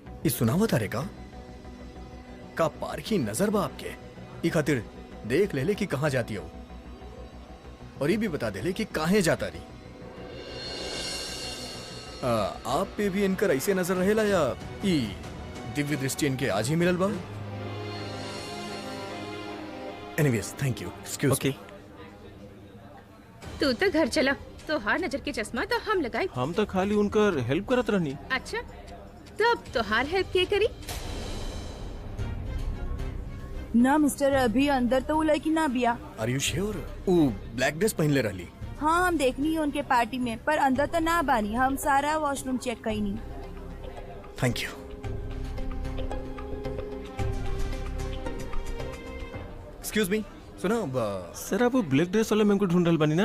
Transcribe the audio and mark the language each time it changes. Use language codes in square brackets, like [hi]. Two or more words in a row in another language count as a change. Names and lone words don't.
[bho] इस सुनावत अरे का पारखी नजर बा आपके, ई खातिर देख ले कि कहाँ जाती हो, और ये भी बता दे ले कि काहे जाता रही। आप पे भी इनकर ऐसे नजर रहेला या ई दिव्य दृष्टि इनके आज ही मिलल बा? [en] anyways thank you, excuse. [bho] ओके, तू तो घर चला, तो हार नजर के चश्मा तो हम लगाई। हम तो खाली उनकर हेल्प करत रहनी। अच्छा, तब तो हार हेल्प के करी? ना मिस्टर, अभी अंदर तो वो लड़की ना बिया। [en] are you sure? [bho] वो [en] black dress [bho] पहन ले रहली। हाँ हम देखनी है उनके पार्टी में, पर अंदर तो ना बानी। हम सारा [en] washroom check [bho] कई नहीं। [en] Thank you. Excuse me, सुनो [bho] सर आप वो [en] black dress [bho] वाले मैम को ढूंढ रहल बानी ना?